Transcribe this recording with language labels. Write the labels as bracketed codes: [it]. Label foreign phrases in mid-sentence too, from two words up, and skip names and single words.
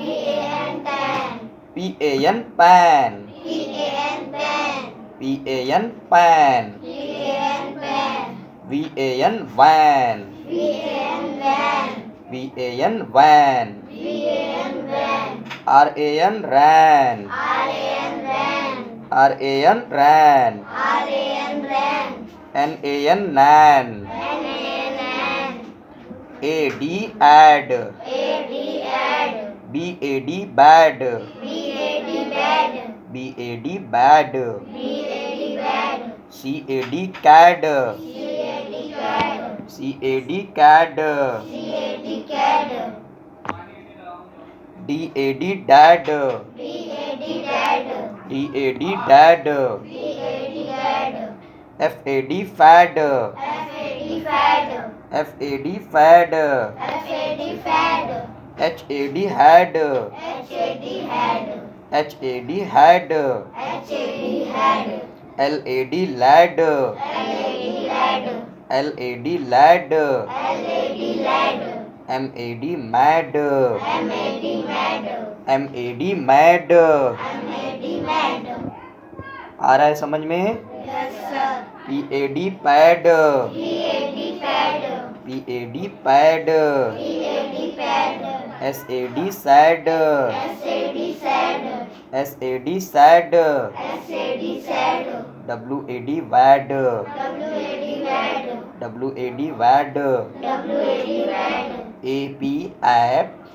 [en] PAN pan, PAN pan, VAN van, VAN van, RAN ran, RAN ran, NAN nan, AD add, BAD bad, BAD bad, CAD cad, CAD cad, DAD dad, DAD dad, FAD fad, FAD fad, HAD had, HAD had, LAD lad, LAD lad, MAD mad, MAD mad। [hi] आ रहा है समझ में? [en] PAD पैड, PAD पैड, SAD सैड, SAD सैड, WAD वैड, WAD वैड, AP ऐप,